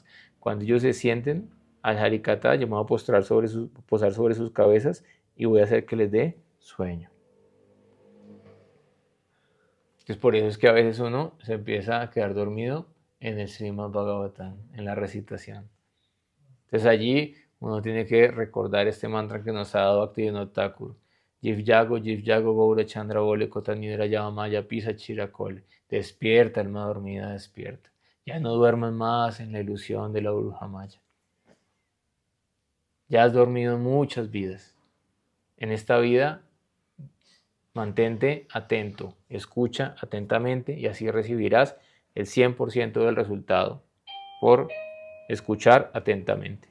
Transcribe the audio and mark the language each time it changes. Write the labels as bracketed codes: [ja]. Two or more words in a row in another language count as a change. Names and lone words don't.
[es] Cuando ellos se sienten al Harikatha, yo me voy a posar sobre sus cabezas y voy a hacer que les dé sueño. Entonces por eso es que a veces uno se empieza a quedar dormido en el Srimad Bhagavatam, en la recitación. Entonces allí uno tiene que recordar este mantra que nos ha dado Bhaktivinoda Thakur. [bn] জীব জাগো গৌর চন্দ্র বলে কত নিদ্রা যাও মায়া পিশাচীর কোলে. [es] Despierta, alma dormida, despierta. Ya no duermas más en la ilusión de la bruja maya. Ya has dormido muchas vidas. En esta vida, mantente atento, escucha atentamente y así recibirás el 100% del resultado por escuchar atentamente.